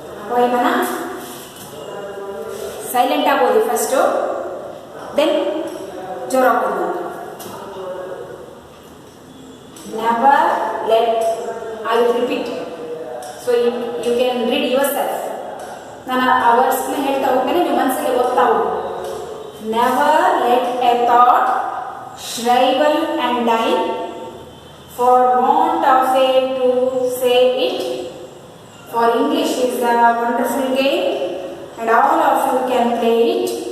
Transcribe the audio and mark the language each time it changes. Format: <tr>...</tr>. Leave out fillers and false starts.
<kn>ಪೋಯಮನ silent ಆಗಿ ಓದಿ first, then ಜೋರಾಗಿ ಓದಿ.</kn> <en>Never let, I will repeat, so you can read yourself.</en> <kn>ನಾನು ಆ ವರ್ಡ್ಸ್ನ ಹೇಳ್ತಾ ಹೋಗ್ತೇನೆ, ನೀವು ಮನಸ್ಸಲ್ಲಿ ಓದ್ತಾ ಹೋಗಿ.</kn> <en>Never let a thought shrivel and die for want of a to say it. For English is a wonderful game and all of you can play it.</en>